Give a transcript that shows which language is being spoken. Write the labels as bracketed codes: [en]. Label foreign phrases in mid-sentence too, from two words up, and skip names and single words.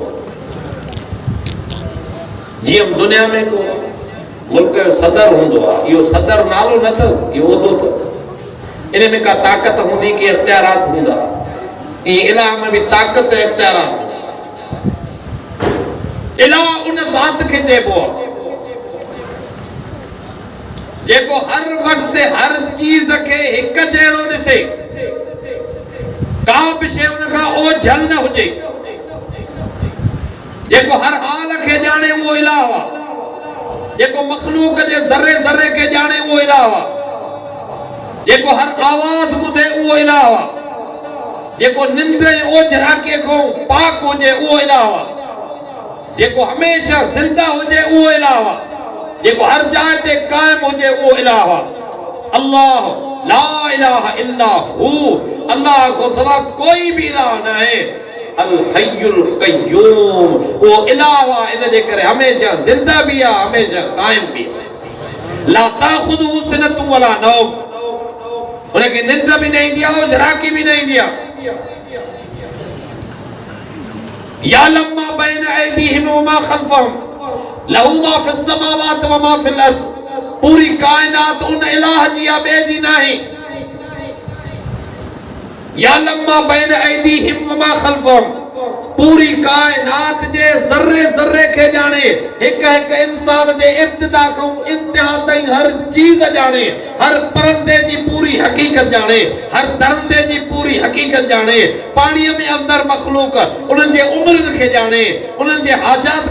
[sd] जीअं दुनिया में को मुल्क जो सदर हूंदो आहे, इहो सदर नालो न अथसि, इहो उहिदो अथसि। इन में का ताक़त हूंदी कि इख्तियारात हूंदा, ईअं इलाह में बि ताक़त ऐं इख्तियारात हूंदा। इलाह उन ज़ात खे चइबो आहे जेको हर वक्त हर चीज के हिक जहिड़ो ॾिसे, का बि शइ उन खां ओझल न हुजे, जेको हर हाल खे ॼाणे उहो इलाह आहे, जेको मखलूक जे ज़र्रे ज़र्रे खे ॼाणे उहो इलाह आहे, जेको हर आवाज़ ॿुधे उहो इलाह आहे, जेको निंड ऐं ओझराकीअ खां पाक हुजे उहो इलाह आहे, जेको हमेशह ज़िंदा हुजे उहो इलाह आहे, जेको हर जाइ ते क़ाइम हुजे उहो इलाह आहे। [ar] الله لا إله إلا هو, [ur] اللہ کو سوا کوئی بھی الہ نہ ہے. [ar] الحي القيوم, [sd] वो इलाह आहे, इन जे करे हमेशा ज़िंदा भी आहे, हमेशा क़ाइम भी आहे। [ar] لا تأخذه سنة ولا نوم, [sd] उनखे निंड भी न ईंदी आहे, ओझराकी भी न ईंदी आहे। [ar] يعلم ما بين أيديهم وما خلفهم له ما في السماوات وما في الأرض, [sd] पूरी कायनात उन इलाह जी आहे, ॿिए जी नाहे। [ar] يعلم ما بين أيديهم وما خلفهم, [sd] पूरी कायनात जे ज़र्रे ज़र्रे खे ॼाणे, हिक हिक इंसान जे इब्तिदा खां इंतिहा ताईं हर चीज़ ॼाणे, हर परंदे जी पूरी हक़ीक़त ॼाणे, हर दरंदे जी पूरी हक़ीक़त ॼाणे, पाणीअ में अंदर मखलूक उन्हनि जे उम्रनि खे ॼाणे, उन्हनि जे हाजात